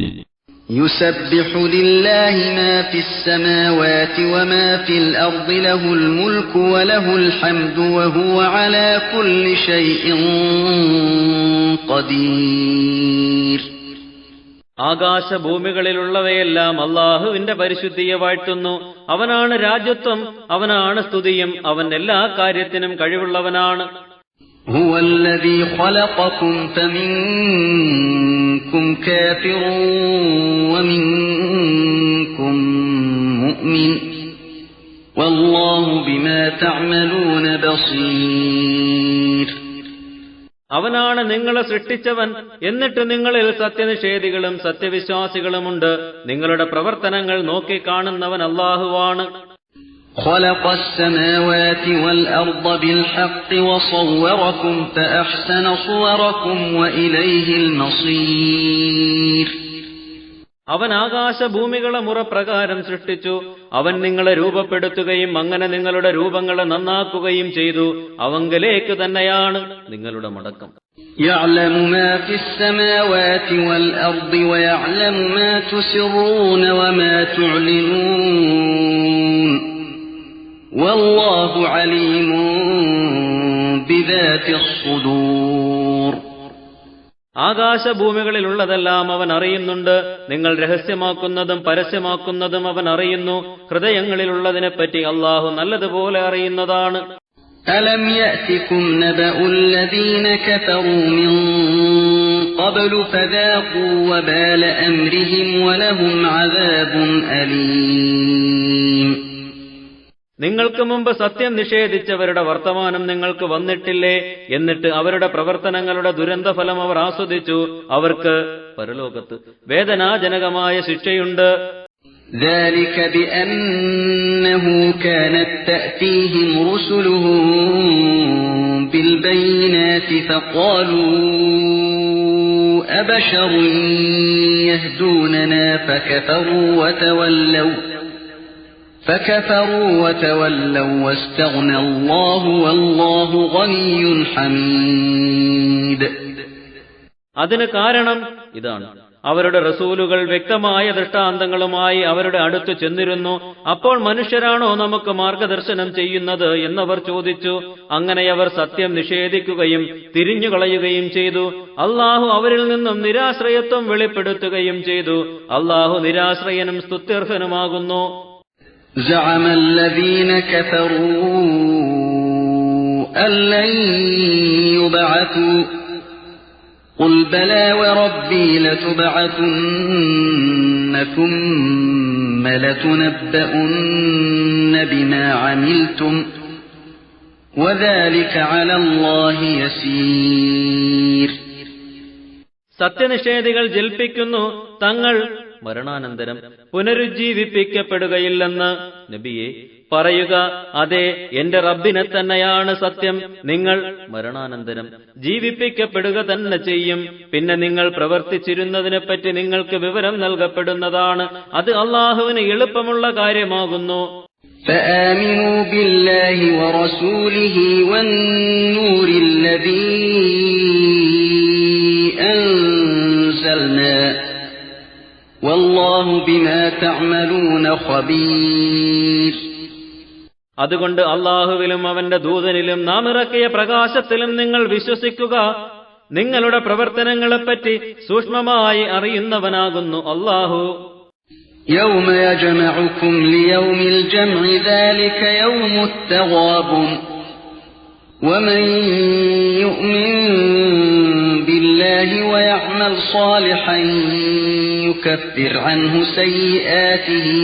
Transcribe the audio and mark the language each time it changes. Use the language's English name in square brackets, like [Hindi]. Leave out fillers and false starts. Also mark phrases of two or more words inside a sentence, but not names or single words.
[Arabic] يسبح لله ما في السماوات وما في الأرض له الملك وله الحمد وهو على كل شيء قدير. [Malayalam] ആകാശഭൂമികളിലുള്ളവയെല്ലാം അല്ലാഹുവിന്റെ പരിശുദ്ധിയെ വാഴ്ത്തുന്നു. അവനാണ് രാജ്യത്വം, അവനാണ് സ്തുതിയും, അവൻ എല്ലാ കാര്യത്തിനും കഴിവുള്ളവനാണ്. [Arabic] هو الذي خلقكم فمنكم كافر ومنكم مؤمن والله بما تعملون بصير. [Malayalam] അവനാണ് നിങ്ങളെ സൃഷ്ടിച്ചവൻ, എന്നിട്ട് നിങ്ങളിൽ സത്യനിഷേധികളും സത്യവിശ്വാസികളുമുണ്ട്. നിങ്ങളുടെ പ്രവർത്തനങ്ങൾ നോക്കിക്കാണുന്നവൻ അല്ലാഹുവാണ്. [Arabic] خلق السماوات والأرض بالحق وصوركم فأحسن صوركم وإليه المصير. [Malayalam] അവൻ ആകാശഭൂമികളെ മുറപ്രകാരം സൃഷ്ടിച്ചു. അവൻ നിങ്ങളെ രൂപപ്പെടുത്തുകയും അങ്ങനെ നിങ്ങളുടെ രൂപങ്ങളെ നന്നാക്കുകയും ചെയ്തു. അവങ്കലേക്ക് തന്നെയാണ് നിങ്ങളുടെ മടക്കം. [Arabic] يعلم ما في السماوات والأرض ويعلم ما تسرون وما تعلنون والله عليم بذات الصدور. [Malayalam] ആകാശഭൂമികളിലുള്ളതെല്ലാം അവൻ അറിയുന്നുണ്ട്. നിങ്ങൾ രഹസ്യമാക്കുന്നതും പരസ്യമാക്കുന്നതും അവൻ അറിയുന്നു. ഹൃദയങ്ങളിലുള്ളതിനെപ്പറ്റി അല്ലാഹു നല്ലതുപോലെ അറിയുന്നതാണ്. [Arabic] ألم يأتكم نبأ الذين كفروا من قبل فذاقوا وبال أمرهم ولهم عذاب أليم. [Malayalam] നിങ്ങൾക്ക് മുമ്പ് സത്യം നിഷേധിച്ചവരുടെ വർത്തമാനം നിങ്ങൾക്ക് വന്നിട്ടില്ലേ? എന്നിട്ട് അവരുടെ പ്രവർത്തനങ്ങളുടെ ദുരന്തഫലം അവർ ആസ്വദിച്ചു. അവർക്ക് പരലോകത്ത് വേദനാജനകമായ ശിക്ഷയുണ്ട്. [Arabic] ذلك بأنه كانت تأتيهم رسلهم بالبينات فقالوا أبشر يهدوننا فكفروا وتولوا واستغنى الله والله غني حميد. [Malayalam] അതിന് കാരണം ഇതാണ്: അവരുടെ റസൂലുകൾ വ്യക്തമായ ദൃഷ്ടാന്തങ്ങളുമായി അവരുടെ അടുത്ത് ചെന്നിരുന്നു. അപ്പോൾ മനുഷ്യരാണോ നമുക്ക് മാർഗദർശനം ചെയ്യുന്നത് എന്നവർ ചോദിച്ചു. അങ്ങനെ അവർ സത്യം നിഷേധിക്കുകയും തിരിഞ്ഞുകളയുകയും ചെയ്തു. അല്ലാഹു അവരിൽ നിന്നും നിരാശ്രയത്വം വെളിപ്പെടുത്തുകയും ചെയ്തു. അല്ലാഹു നിരാശ്രയനും സ്തുത്യർഹനുമാകുന്നു. [Arabic] زعم الذين كفروا أن لن يبعثوا قل بلى وربي لتبعثن ثم لتنبؤن بما عملتم وذلك على الله يسير. [Malayalam] സത്യനിഷേധികൾ ജൽപ്പിക്കുന്നു, തങ്ങൾ മരണാനന്തരം പുനരുജ്ജീവിപ്പിക്കപ്പെടുകയില്ലെന്ന്. നബിയെ പറയുക, അതെ, എന്റെ റബ്ബിനെ തന്നെയാണ് സത്യം. നിങ്ങൾ മരണാനന്തരം ജീവിപ്പിക്കപ്പെടുക തന്നെ ചെയ്യും. പിന്നെ നിങ്ങൾ പ്രവർത്തിച്ചിരുന്നതിനെപ്പറ്റി നിങ്ങൾക്ക് വിവരം നൽകപ്പെടുന്നതാണ്. അത് അല്ലാഹുവിന് എളുപ്പമുള്ള കാര്യമാകുന്നു. [Arabic] فآمنوا بالله ورسوله والنور الذي أنزلنا والله بما تعملون خبير. [Malayalam] അതുകൊണ്ട് അല്ലാഹുവിലും അവന്റെ ദൂതനിലും നാം ഇറക്കിയ പ്രകാശത്തിലും നിങ്ങൾ വിശ്വസിക്കുക. നിങ്ങളുടെ പ്രവർത്തനങ്ങളെപ്പറ്റി സൂക്ഷ്മമായി അറിയുന്നവനാകുന്നു അല്ലാഹു. [Arabic] يوم يجمعكم ليوم الجمع ذلك يوم التغابن ومن يؤمن بالله ويعمل صالحا يكفر عنه سيئاته